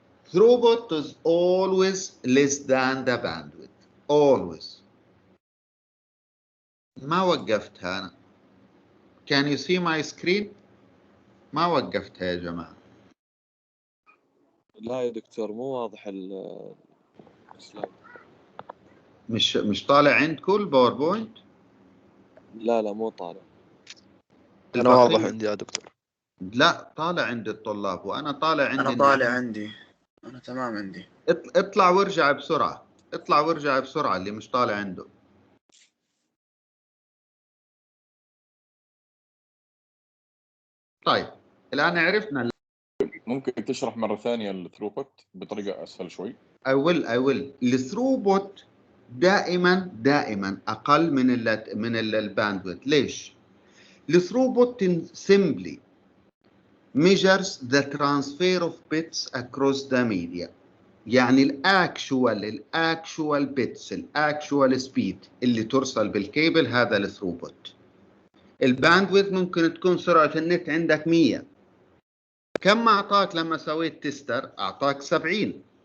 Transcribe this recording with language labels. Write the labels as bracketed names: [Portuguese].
[English] Throughput is always less than the bandwidth, always. [Arabic] ما وقفتها أنا. [English] Can you see my screen؟ [Arabic] ما وقفتها يا جماعة. لا يا دكتور مو واضح السلايد. مش طالع عندكم الباوربوينت؟ لا مو طالع. أنا واضح عندي يا دكتور. لا طالع عند الطلاب وأنا طالع عندي. أنا طالع عندي. أنا تمام عندي. اطلع وارجع بسرعة. اطلع وارجع بسرعة اللي مش طالع عنده. طيب الآن عرفنا. ممكن تشرح مرة ثانية الثروبوت بطريقة أسهل شوي؟ [English] I will. [Arabic] الثروبوت دائما أقل من الباندويث. ليش؟ الثروبوت [English] simply measures the transfer of bits across the media. [Arabic] يعني الاكشوال بيتس، الاكشوال سبيد اللي ترسل بالكيبل، هذا الثروبوت. الباندويث ممكن تكون سرعة النت عندك 100. كم أعطاك لما سويت تستر؟ أعطاك 70.